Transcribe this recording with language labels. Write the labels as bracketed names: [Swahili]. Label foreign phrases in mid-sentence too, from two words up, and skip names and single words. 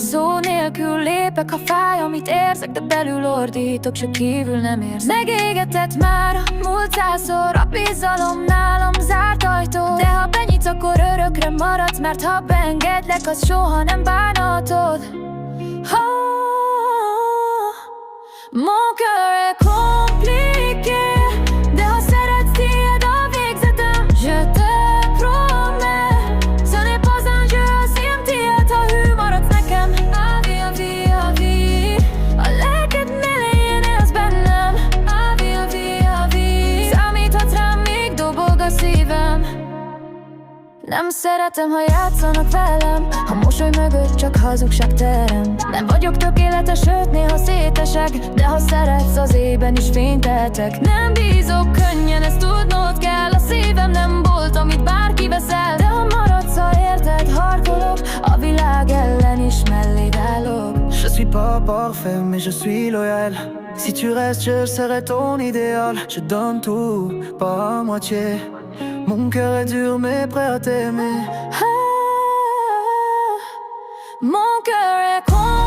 [Hungarian] Szó nélkül lépek, ha fáj, amit érzek, de belül ordítok, se kívül nem érsz. Megégetett már a múlt százszor, a bizalom nálam zárt ajtó. De ha benyitsz, akkor örökre maradsz, mert ha beengedlek, az soha nem bánatod. [French] Mon cœur est compliqué, [Hungarian] de ha szeretsz, tiéd a végzetem. [French] Je te promets, ce n'est pas un jeu, [Hungarian] a szívem tiéd, ha hű maradsz nekem. [French] A vie, a vie, [Hungarian] a lelked melején élsz bennem. [French] A vie, [Hungarian] számíthatsz rám, míg dobog a szívem. Nem szeretem, ha játszanak velem, ha mosoly mögött csak hazugság terem. Nem vagyok tökéletes, sőt néha szétesek, de ha szeretsz, az ében is fényt tehetek. Nem bízok könnyen, ezt tudnod kell. A szívem nem bolt, amit bárki veszel. De ha maradsz, ha érted, harcolok, a világ ellen is melléd állok. [French] Je suis pas parfait, mais je suis loyal. Si tu restes, je serai ton idéal. Je donne tout, pas à moitié. Mon cœur est dur, mais prêt à t'aimer. Mon cœur est